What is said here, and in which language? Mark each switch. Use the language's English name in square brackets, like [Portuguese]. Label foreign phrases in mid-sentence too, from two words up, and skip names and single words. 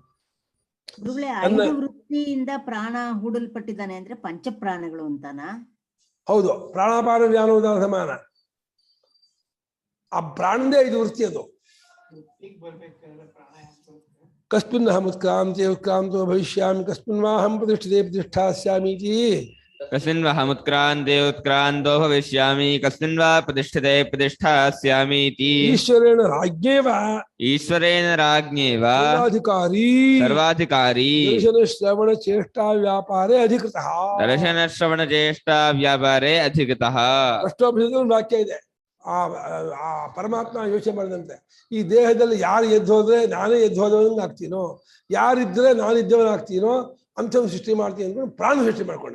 [Kannada] ಗುರುಗಳೇ, 5 ವೃತ್ತಿಯಿಂದ ಪ್ರಾಣ ಹೂಡಲ್ಪಟ್ಟಿದ್ದಾನೆ ಅಂದ್ರೆ ಪಂಚಪ್ರಾಣಗಳು ಅಂತಾನ? ಹೌದು, [Sanskrit] प्राणापान व्यानोदान समान. [Kannada] ಆ ಪ್ರಾಣದೇ 5 ವೃತ್ತಿ. [Sanskrit] ಅದು कस्मिन् अहं उत्क्रान्ते उत्क्रान्तो भविष्यामि, कस्मिन् वाहं प्रतिष्ठिते प्रतिष्ठास्यामीति. कस्मिन् वाहं उत्क्रान्ते उत्क्रान्तो भविष्यामि, कस्मिन् वा प्रतिष्ठिते प्रतिष्ठास्यामीति. ईश्वरेण राज्ञेव, ईश्वरेण राज्ञेव सर्वाधिकारि दर्शन श्रवण चेष्टा व्यापारे अधिकृतः. दर्शन श्रवण चेष्टा व्यापारे अधिकृतः. [Kannada] ಅಷ್ಟೋಪನಿಷತ್ತಲ್ಲಿ ಒಂದು ವಾಕ್ಯ ಇದೆ. ಆ ಪರಮಾತ್ಮ ಯೋಚನೆ ಮಾಡಿದಂತೆ, ಈ ದೇಹದಲ್ಲಿ ಯಾರು ಎದ್ದು ಹೋದ್ರೆ ನಾನೇ ಎದ್ದು ಹೋದವನಿಗೆ ಆಗ್ತೀನೋ, ಯಾರಿದ್ರೆ ನಾನಿದ್ದವನಾಗ್ತೀನೋ ಅಂಥವ್ನು ಸೃಷ್ಟಿ ಮಾಡ್ತೀನಿ ಅಂದ್ಕೊಂಡು ಪ್ರಾಣ ಸೃಷ್ಟಿ ಮಾಡ್ಕೊಂಡ.